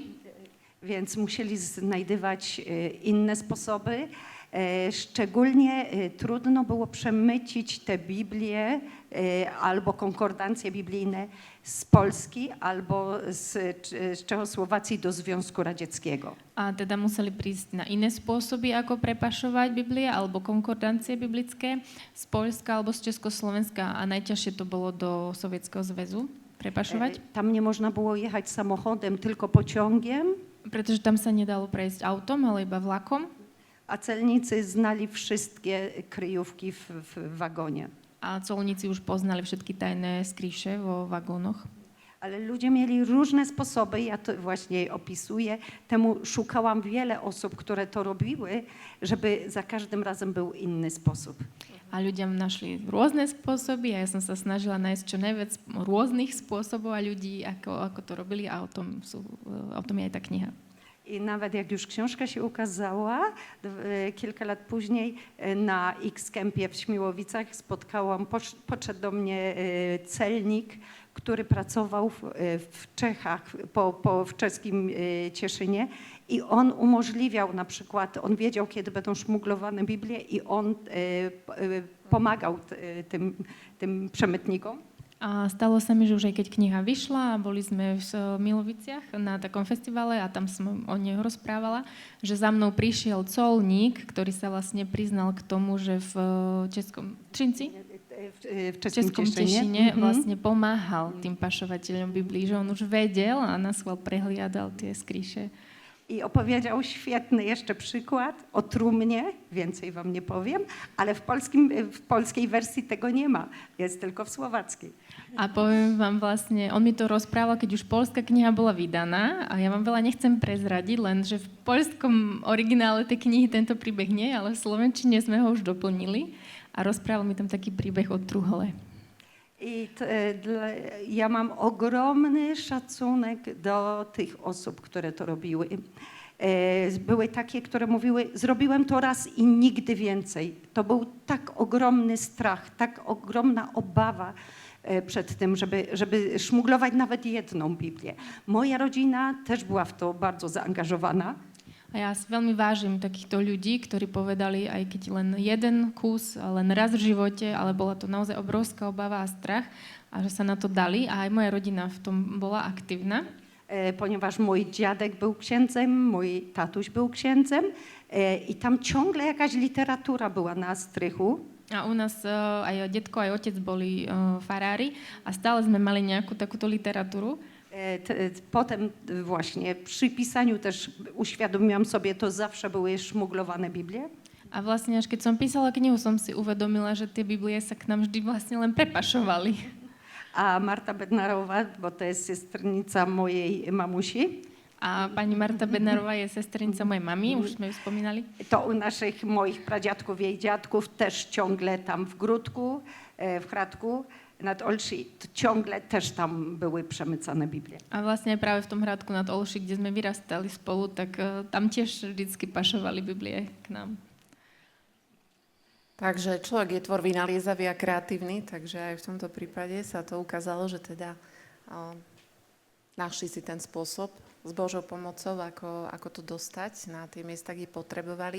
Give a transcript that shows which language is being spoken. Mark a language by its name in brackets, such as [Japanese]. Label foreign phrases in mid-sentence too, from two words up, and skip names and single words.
[Polish] Więc musieli znajdywać inne sposoby. Szczególnie trudno było przemycić te Biblie albo konkordancje biblijne z Polski albo z Czechosłowacji do Związku Radzieckiego. [Slovak] A teda museli prísť na iné spôsoby, ako prepašovať Biblie alebo konkordancie biblické z Poľska alebo z Československa a najťažšie to bolo do Sovietskeho zväzu prepašovať. [Polish] Tam nie można było jechać samochodem, tylko pociągiem. [Slovak] Pretože tam sa nedalo prejsť autom, ale iba vlakom. [Polish] A celnicy znali wszystkie kryjówki w wagonie. [Slovak] A colníci už poznali všetky tajné skryše vo vagónoch. [Polish] Ale ludzie mieli różne sposoby, ja to właśnie opisuję. Temu szukałam wiele osób, które to robiły, żeby za każdym razem był inny sposób. [Slovak] A ľudia našli rôzne spôsoby a ja som sa snažila nájsť čo najviac rôznych spôsobov a ľudí, ako to robili a o tom je aj tá kniha. [Polish] I nawet jak już książka się ukazała, kilka lat później na X-Campie w Śmiłowicach podszedł do mnie celnik, który pracował w Czechach, w czeskim Cieszynie i on umożliwiał na przykład, on wiedział, kiedy będą szmuglowane Biblie i on pomagał tym przemytnikom. [Slovak] A stalo sa mi, že už aj keď kniha vyšla a boli sme v Miloviciach na takom festivale a tam som o nej rozprávala, že za mnou prišiel colník, ktorý sa vlastne priznal k tomu, že v Českom Těšine vlastne pomáhal tým pašovateľom Biblii, že on už vedel a na schvál prehliadal tie skryše. [Polish] I opowiedział świetny jeszcze przykład o trumnie, więcej wam nie powiem, ale w polskiej wersji tego nie ma, jest tylko w słowackiej. [Slovak] A poviem vám vlastne, on mi to rozprával, keď už poľská kniha bola vydaná a ja vám veľa nechcem prezradiť, lenže v poľskom originále tej knihy tento príbeh nie, ale v slovenčine sme ho už doplnili a rozprával mi tam taký príbeh o truhle. [Polish] Ja mam ogromny szacunek do tych osób, które to robiły. Były takie, które mówiły, zrobiłem to raz i nigdy więcej. To był tak ogromny strach, tak ogromna obawa przed tym, żeby szmuglować nawet jedną Biblię. Moja rodzina też była w to bardzo zaangażowana. [Slovak] A ja si veľmi vážim takýchto ľudí, ktorí povedali, aj keď len jeden kus, len raz v živote, ale bola to naozaj obrovská obava a strach, a že sa na to dali. A aj moja rodina v tom bola aktívna. [Polish] Ponieważ mój dziadek był księdzem, mój tatuś był księdzem i tam ciągle jakaś literatura była na strychu. [Slovak] A u nás aj detko, aj otec boli farári a stále sme mali nejakú takúto literatúru. [Polish] Potem właśnie przy pisaniu też uświadomiłam sobie, to zawsze były szmuglowane Biblie. [Slovak] A vlastne až keď som písala knihu, som si uvedomila, že tie Biblie sa k nám vždy vlastne len prepašovali. [Polish] A Marta Bednarowa, bo to jest sestrnica mojej mamusi. [Slovak] A pani Marta Bednarová je sestrnica mojej mamy, už sme ju spomínali. [Polish] To u naszych moich pradziadków, jej dziadków też ciągle tam w Gródku, w Hradku nad Olszy, ciągle też tam były przemycane Biblie. [Slovak] A vlastne práve v tom Hradku nad Olši, kde sme vyrastali spolu, tak tam tiež vždycky pašovali Biblie k nám. Takže človek je tvor vynaliezavý a kreatívny, takže aj v tomto prípade sa to ukázalo, že teda našli si ten spôsob s Božou pomocou, ako to dostať na tie miesta, kde potrebovali.